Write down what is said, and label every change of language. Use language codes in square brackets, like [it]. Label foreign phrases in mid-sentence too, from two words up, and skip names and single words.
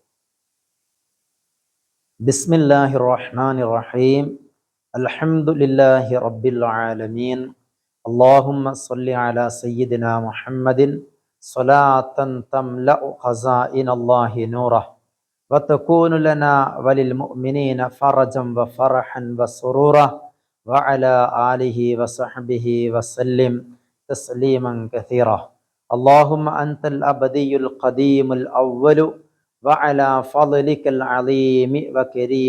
[ar] بسم الله الرحمن الرحيم الحمد لله رب العالمين اللهم صل على سيدنا محمد صلاة تملأ خزائن الله نوره وتكون لنا وللمؤمنين فرجا وفرحا وسرورا وعلى آله وصحبه وسلم تسليما كثيرا. اللهم أنت الأبدي القديم الأول، وعلى فضلك العظيم وكريم